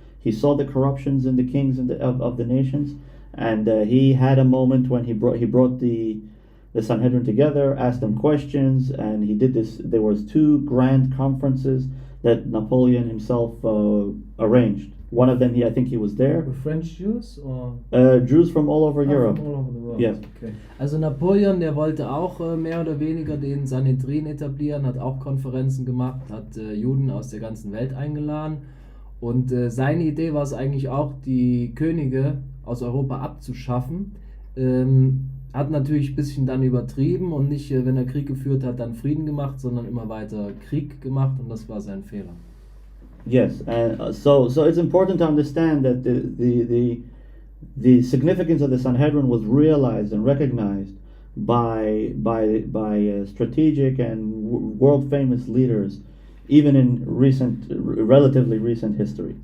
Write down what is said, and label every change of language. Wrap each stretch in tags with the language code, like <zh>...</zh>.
<en>He saw the corruptions in the kings of the nations, and he had a moment when he brought the Sanhedrin together, asked them questions, and he did this. There was 2 grand conferences that Napoleon himself arranged. One of them, I think he was there. With French Jews or? Jews from all over Europe. From all over the world. Yes. Okay.</en> <de>Also Napoleon, der wollte auch mehr oder weniger den Sanhedrin etablieren, hat auch Konferenzen gemacht, hat Juden aus der ganzen Welt eingeladen. Und seine Idee war es eigentlich auch, die Könige aus Europa abzuschaffen. Hat natürlich ein bisschen dann übertrieben und nicht, wenn er Krieg geführt hat, dann Frieden gemacht, sondern immer weiter Krieg gemacht, und das war sein Fehler.</de> <en>Yes, and so it's important to understand that the significance of the Sanhedrin was realized and recognized by strategic and world famous leaders, even in relatively recent history.</en>